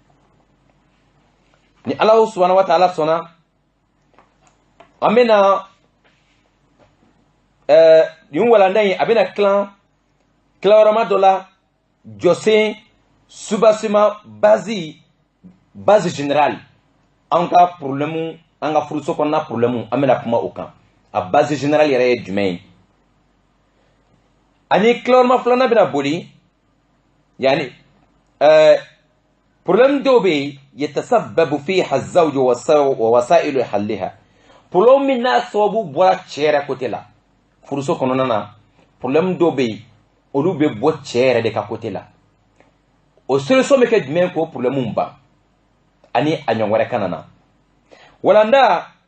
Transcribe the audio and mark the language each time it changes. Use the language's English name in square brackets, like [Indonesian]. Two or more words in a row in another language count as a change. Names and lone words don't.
[Bambara] ni ala [Arabic] سبحانه وتعالى [Bambara] sɔnna an bɛna nin walanda in a bɛna tilayɔrɔma dɔ la jɔsen soubassement [French] base générale [Bambara] an ka problème an ka furuso kɔnɔna problème an bɛna kuma o kan a [French] base générale [Bambara] yɛrɛ ye jumɛn ye ani tilayɔrɔma filanan bɛna boli yani problème dɔw bɛ yen [Arabic] يتسبب فيها الزوج ووسائل حلها [Bambara] problème min n'a sababu bɔra cɛ yɛrɛ côté la furuso kɔnɔna na problème dɔw bɛ yen olu bɛ bɔ cɛ yɛrɛ de ka côté la o solution bɛ kɛ jumɛn k'o problème ban ani a ɲɔgɔn wɛrɛ kana na walanda